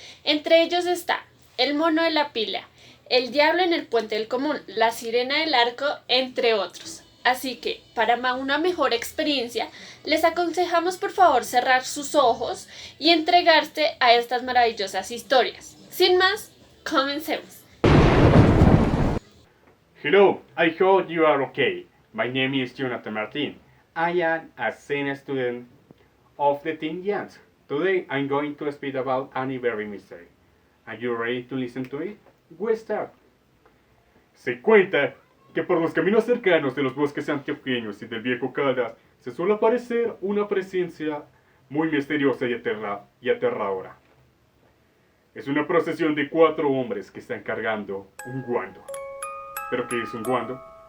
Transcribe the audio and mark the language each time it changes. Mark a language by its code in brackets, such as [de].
[es] Entre ellos está el mono de la pila, el diablo en el puente del común, la sirena del arco, entre otros. Así que, para una mejor experiencia, les aconsejamos por favor cerrar sus ojos y entregarse a estas maravillosas historias. Sin más, comencemos. [en] Hello, I hope you are okay. My name is Jonathan Martin. I am a senior student of the Teen Giants. Today I'm going to speak about a very mystery. Are you ready to listen to it? We start. [es] Se cuenta que por los caminos cercanos de los bosques antioqueños y del viejo Caldas se suele aparecer una presencia muy misteriosa y aterradora. Es una procesión de 4 hombres que están cargando un guando. ¿Pero qué es un guando?